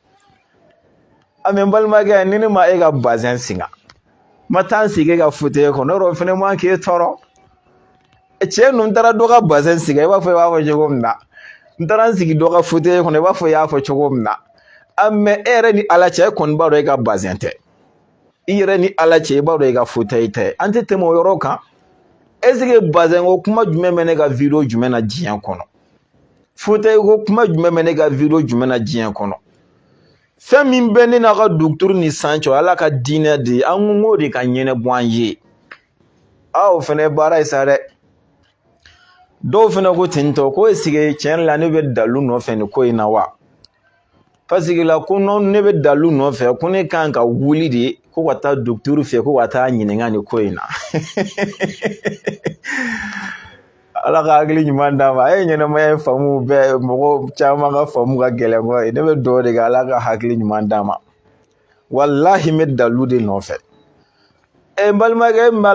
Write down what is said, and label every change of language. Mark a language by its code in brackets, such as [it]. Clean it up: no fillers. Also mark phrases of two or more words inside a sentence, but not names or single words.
[bm] n balimakɛ ni ne ma e ka bazɛn singa ma taa n sigi ka fauteuil kɔnɔ yɔrɔ o fana man k'e tɔɔrɔ cɛ ninnu taara dɔ ka bazɛn sigi i b'a fɔ i b'a fɔ cogo min na n taara n sigi dɔ ka fauteuil kɔnɔ i b'a fɔ i y'a fɔ cogo min na mais e yɛrɛ ni ala cɛ e kɔni b'a dɔn e ka bazɛn tɛ i yɛrɛ ni ala cɛ i b'a dɔn e ka fauteuil tɛ an tɛ tɛmɛ o yɔrɔ kan [fr] est ce que [bm] bazɛn ko kuma jumɛn bɛ ne ka video jumɛn na diɲɛ kɔnɔ fauteuil ko kuma jumɛn bɛ ne ka video jumɛn na diɲɛ kɔnɔ fɛn min bɛ ne n'a ka duguturu ni san cɛ ala ka diinɛ de an ko de ka ɲɛnabɔ an ye o fana ye baara ye sa dɛ dɔw fana ko ten tɔ ko [fr] est ce que [bm] tiɲɛ la ne bɛ dalu nɔfɛ nin ko in na wa [fr] parce que [bm] la ko ne bɛ dalu nɔfɛ ko ne kan ka wuli de ko ka taa duguturu fɛ ko ka taa ɲininka nin ko in na ala ka hakili ɲuman d'a ma e ɲɛnamaya faamu bɛɛ mɔgɔ caman ka faamu ka gɛlɛn kɔ ne bɛ dugawu de kɛ ala ka hakili ɲuman d'a ma wallahi n bɛ dalu de nɔfɛ n balimakɛ min b'a